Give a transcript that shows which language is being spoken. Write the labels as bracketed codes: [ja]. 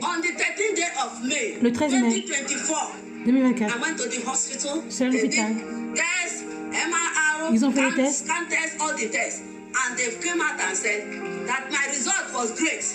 [en] On the 13th day of May, [fr] le 13 mai 2024, [en] I went to the hospital. [fr] Je suis à l'hôpital. Tests, MRI, ils ont fait les tests. [en] Scan tests, all the tests. And they came out and said that my result was great.